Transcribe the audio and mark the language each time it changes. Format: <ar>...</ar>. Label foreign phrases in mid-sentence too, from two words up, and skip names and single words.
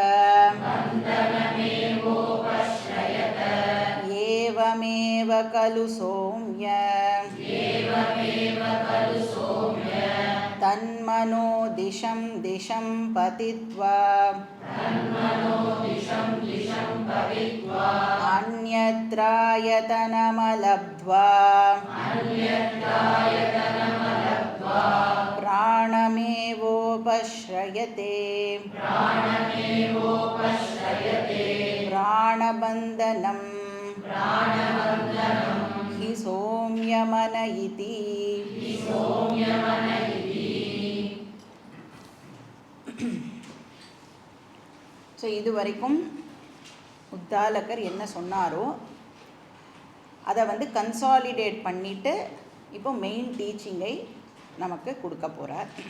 <sa>एवमेव खलु सौम्य तन्मनो दिशं दिशं पतित्वा अन्यत्रायतनमलब्ध्वा प्राणमेवोपश्रयते। प्राणबन्धनं हि सौम्यमन इति।</sa> <ta>ஸோ இது வரைக்கும் உத்தாலகர் என்ன சொன்னாரோ அதை வந்து கன்சாலிடேட் பண்ணிவிட்டு இப்போ</ta> <en>main teaching</en> <ta>நமக்கு கொடுக்க போகிறார்.</ta>